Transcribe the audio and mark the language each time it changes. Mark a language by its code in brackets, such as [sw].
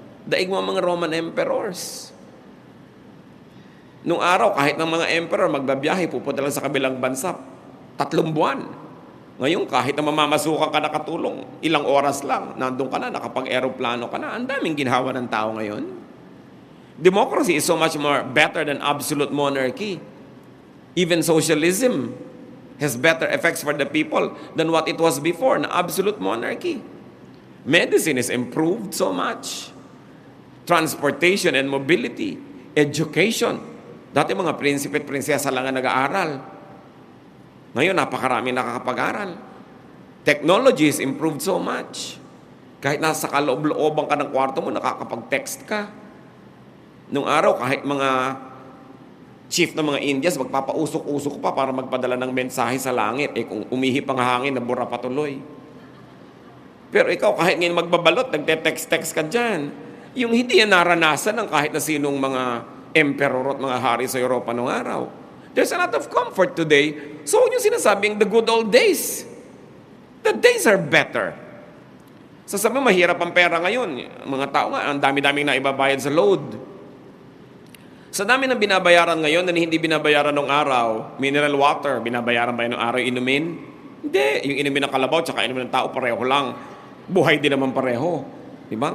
[tl] Daig mo mga Roman emperors. Nung araw, kahit ng mga emperor magbabiyahe, pupunta lang sa kabilang bansa, 3 buwan. Ngayon, kahit na mamamasukan ka nakatulong, ilang oras lang, nandun ka na, nakapag-aeroplano ka na. Ang daming ginhawa ng tao ngayon. [en] Democracy is so much more better than absolute monarchy. Even socialism has better effects for the people than what it was before, na absolute monarchy. Medicine is improved so much. Transportation and mobility, education. [tl] Dati mga prinsipe at prinsesa lang ang nag-aaral. Ngayon, napakarami nakakapag-aral. [en] Technology is improved so much. [tl] Kahit nasa kaloob-looban ka ng kwarto mo, nakakapag-text ka. Nung araw, kahit mga chief ng mga Indias, magpapausok-usok pa para magpadala ng mensahe sa langit. Kung umihip ang hangin, nabura patuloy. Pero ikaw, kahit ngayon magbabalot, nagte-text-text ka dyan. Yung hindi yan naranasan ng kahit na sinong mga emperor at mga hari sa Europa noong araw. [en] There's a lot of comfort today. So, [tl] yung sinasabing [en] the good old days. The days are better. [tl] Sasabi mahirap ang pera ngayon. Mga tao nga, ang dami-daming na ibabayad sa load. Sa dami ng binabayaran ngayon na hindi binabayaran nung araw, mineral water, binabayaran ba yun nung araw inumin? Hindi. Yung inumin ng kalabaw tsaka inumin ng tao, pareho lang. Buhay din naman pareho. Diba?